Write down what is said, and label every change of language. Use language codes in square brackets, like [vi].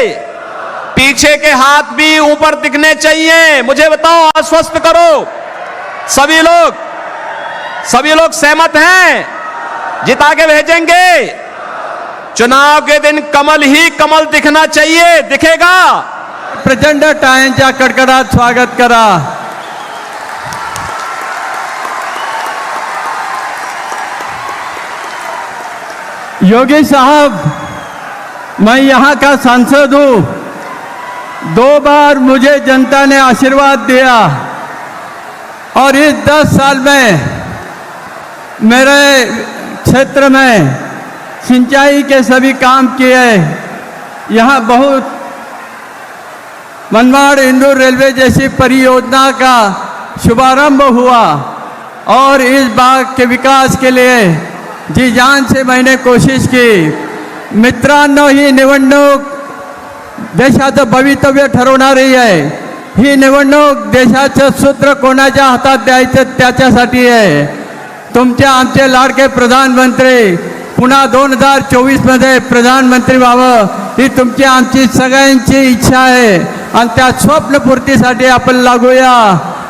[hi] पीछे के हाथ भी ऊपर दिखने चाहिए। मुझे बताओ, आश्वस्त करो। सभी लोग सहमत हैं? जिता के भेजेंगे। चुनाव के दिन कमल ही कमल दिखना चाहिए। दिखेगा? [mr] प्रचंड टाळ्यांचा कडकडाट स्वागत करा। [hi] योगी साहब, मैं यहाँ का सांसद हूँ। 2 बार मुझे जनता ने आशीर्वाद दिया और इस 10 साल में मेरे क्षेत्र में सिंचाई के सभी काम किए। यहाँ बहुत मनमाड़ इंदौर रेलवे जैसी परियोजना का शुभारंभ हुआ और इस बाग के विकास के लिए जी जान से मैंने कोशिश की। [mr] मित्रांनो, ही निवडणूक देशाचं भवितव्य ठरवणारी आहे। ही निवडणूक देशाचं सूत्र कोणाच्या हातात द्यायचं त्याच्यासाठी आहे। तुमचे आमचे लाडके प्रधानमंत्री पुन्हा 2024 मध्ये प्रधानमंत्री व्हावं ही तुमची आमची सगळ्यांची इच्छा आहे आणि त्या स्वप्नपूर्तीसाठी आपण लागूया।